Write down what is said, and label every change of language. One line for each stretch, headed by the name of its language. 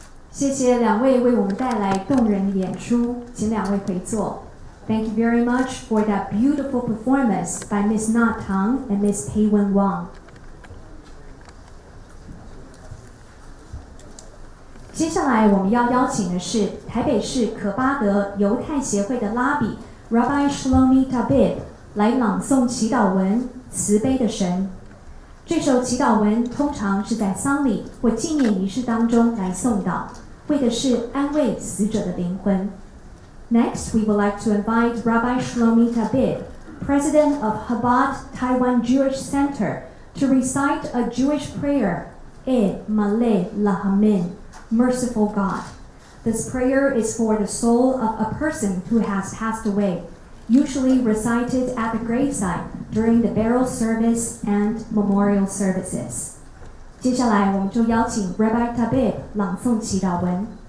Chinese: 谢谢两位为我们带来动人的演出，请两位回座。
English: Thank you very much for that beautiful performance by Ms. Na Tang and Ms. Peiwen Wang.
Chinese: 接下来我们要邀请的是台北市可巴德犹太协会的拉比 Rabbi Shlomi Tabib 来朗诵祈祷文《慈悲的神》。这首祈祷文通常是在丧礼或纪念仪式当中来诵祷，为的是安慰死者的灵魂。
English: Next, we would like to invite Rabbi Shlomi Tabib, President of Chabad Taiwan Jewish Center, to recite a Jewish prayer, Maleh Lahamin, Merciful God. This prayer is for the soul of a person who has passed away, usually recited at the graveside during the burial service and memorial services.
Chinese: 接下来我们就邀请 Rabbi Tabib 朗诵祈祷文。